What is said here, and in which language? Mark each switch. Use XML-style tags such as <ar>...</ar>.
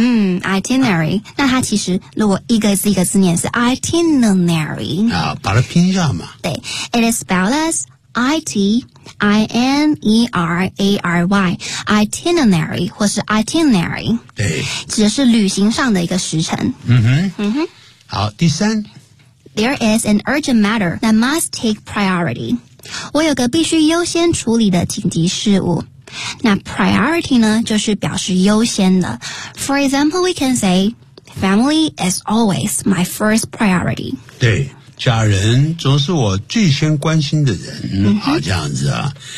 <zh>嗯 itinerary、那它其实如果一个字一个字念是 itinerary 啊，把它拼一下嘛</zh> <en>对 It is spelled as I-T-I-N-E-R-A-R-Y itinerary 或是 itinerary</en> <zh>对指的是旅行上的一个时程好第三</zh> <en>There is an urgent matter that must take priority.</en> <zh>我有个必须优先处理的紧急事务。那 priority 呢就是表示优先的。</zh> <en>For example, we can say, family is always my first priority.</en> <zh>对家人总是我最先关心的人、好这样子啊。</zh>